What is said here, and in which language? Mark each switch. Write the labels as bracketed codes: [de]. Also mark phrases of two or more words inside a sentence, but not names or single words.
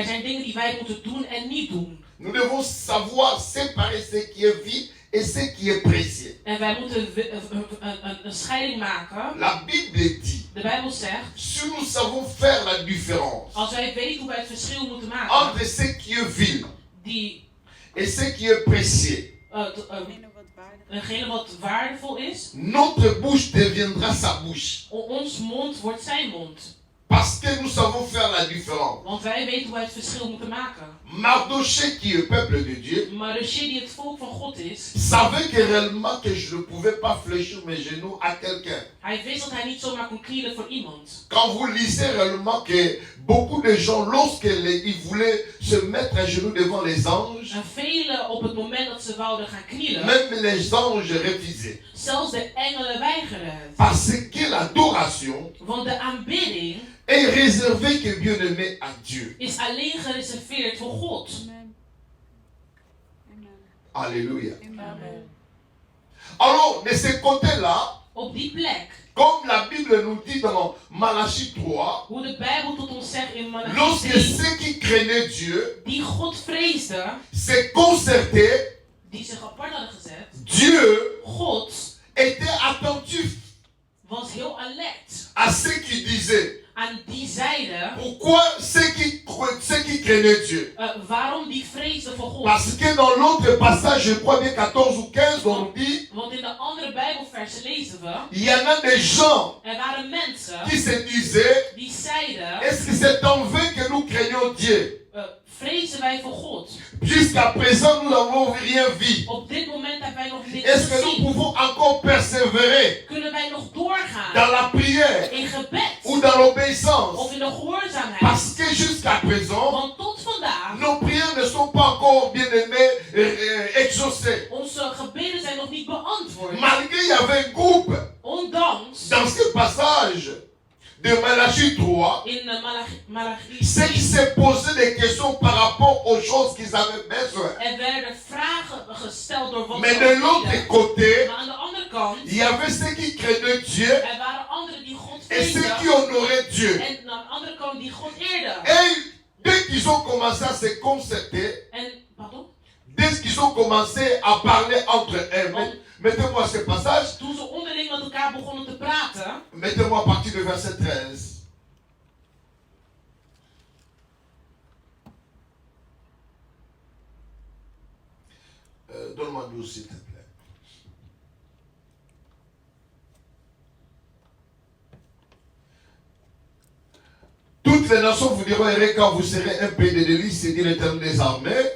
[nl] er zijn dingen die wij moeten doen en niet doen. [fr] Nous devons savoir séparer ce qui est vide et ce qui est précieux. [nl] En wij moeten een scheiding maken. [fr] La Bible dit, [nl] De Bijbel zegt, [fr] si nous savons faire la différence [nl] als wij weten hoe wij het verschil moeten maken, [fr] entre ce qui est vil [nl] die [fr] et ce qui est précieux, [nl] degene wat waardevol is, [fr] notre bouche deviendra sa bouche. [nl] ons mond wordt zijn mond. [fr] Parce que nous savons faire la différence. [nl] Want wij weten hoe wij het verschil moeten maken. [fr] Mardochée, qui est le peuple de Dieu, [nl] Mardochée, die het volk van God is, [fr] savait que réellement que je ne pouvais pas fléchir mes genoux à quelqu'un. [nl] hij wist dat hij niet zomaar kon knielen voor iemand. [fr] Quand vous lisez réellement que beaucoup de gens, lorsqu'ils voulaient se mettre à genoux devant les anges, [nl] En velen op het moment dat ze wouden gaan knielen, [fr] même les anges refusaient. [nl] zelfs de engelen weigerden het. [fr] Parce que l'adoration [nl] Want de aanbidding [fr] est réservée que bien-aimé à Dieu. [nl] is alleen gereserveerd voor God. [fr] Amen. Amen. Alléluia. Amen. Alors, de ce côté-là, [nl] Op die plek, [fr] comme la Bible nous dit dans Malachie 3, [nl] hoe de Bijbel tot ons zegt in Malachie [fr] lorsque [nl] 3, [fr] ceux qui craignaient Dieu [nl] die God vreesden, [fr] se concertaient, [nl] die zich apart hadden gezet, [fr] Dieu [nl] God [fr] était attentif [nl] was heel alert [fr] à ceux qui disaient, [nl] aan die zeiden, [fr] pourquoi ceux qui craignaient Dieu? [nl] waarom die vreesden voor God. [fr] Parce que dans l'autre passage, je crois bien 14 ou 15, on nous dit, [nl] Want in de andere Bijbelversen lezen we, [fr] il y en a des gens [nl] er waren mensen [fr] qui se disaient, [nl] die zeiden, [fr] est-ce que c'est en vain que nous craignons Dieu? [nl] vrezen wij voor God. [fr] Jusqu'à présent, nous n'avons rien vu. [nl] Op dit moment hebben wij nog niks [fr] Est-ce que nous [nl] gezien. [fr] pouvons encore persévérer [nl] Kunnen wij nog doorgaan [fr] dans la prière [nl] in gebed [fr] ou dans l'obéissance? [nl] of in de gehoorzaamheid? [fr] Parce que jusqu'à présent, [nl] Want tot vandaag, [fr] nos prières ne sont pas encore bien aimées, exaucées. [nl] onze gebeden zijn nog niet beantwoord. [fr] Malgré il y avait un groupe [nl] Ondanks [fr] dans ce passage de Malachie 3, [nl] in Malachie [fr] ceux qui se posaient des questions par rapport aux choses qu'ils avaient besoin. [nl] er werden vragen gesteld door wat [fr] Mais [nl] ze [fr] de [nl] wilden. [fr] l'autre côté, [nl] Maar aan de andere kant, [fr] il y avait ceux qui craignaient Dieu [nl] er waren anderen die God [fr] et ceux qui [nl] vreesden. [fr] honoraient Dieu. [nl] En aan de andere kant man die God eerde. [fr] Et dès qu'ils ont commencé à se concerter, Pardon? dès qu'ils ont commencé à parler entre eux, mettez-moi ce passage. [nl] Toen ze onderling met elkaar begonnen te praten. [fr] Mettez-moi à partir du verset 13. Donne-moi 12 s'il te plaît. Toutes les nations vous diront errez quand vous serez un pays de délices, c'est dit l'Éternel des armées.